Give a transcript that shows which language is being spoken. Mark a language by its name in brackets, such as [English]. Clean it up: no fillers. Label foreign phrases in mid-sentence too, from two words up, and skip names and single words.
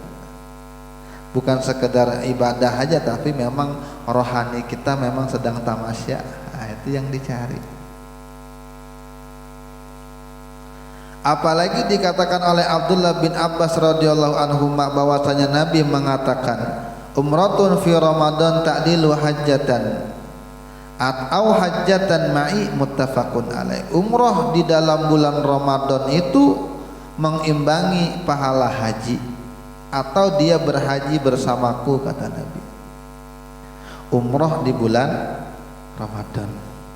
[Indonesian] Bukan sekedar ibadah aja, tapi memang rohani kita memang sedang tamasya. Nah, itu yang dicari. Apalagi dikatakan oleh Abdullah bin Abbas [Arabic] رضي الله عنه [Indonesian] bahwasanya Nabi mengatakan, [Arabic] عمرة في رمضان تعدل حجة atau حجة معي متفق عليه. [Indonesian] Umrah di dalam bulan Ramadan itu mengimbangi pahala haji, atau dia berhaji bersamaku, kata Nabi. Umrah di bulan Ramadan.